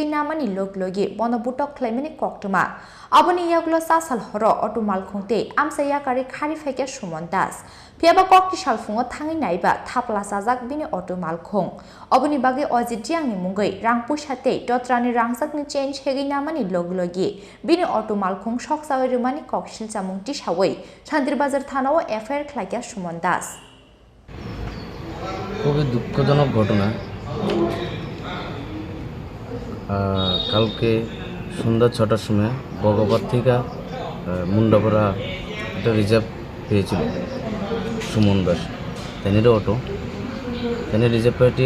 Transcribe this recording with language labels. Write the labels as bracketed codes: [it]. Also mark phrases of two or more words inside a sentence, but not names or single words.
[trp] namani loglogi bono butok khlaimani koktoma aboni yagulo sasal horo otumalkhungte amsaya kari khari faika Sumon Das phiaba kokti salfungo thangi naiba thapla sajak bini otumalkhung aboni bage ojidiangni mungai rang pushatei totrani rangsakni chen shegi namani loglogi bini otumalkhung sokjawi rimani kokshil chamungti sawai Shantri Bazar thanao FIR khlaika Sumon Das [bn] খুবই দুঃখজনক ঘটনা কালকে সন্ধ্যা ৬টার সময় বগবাদ থেকে মুন্ডাপাড়া একটা রিজার্ভ পেয়েছিল সুমন দাস তেনের অটো তেনের রিজার্ভ পার্টির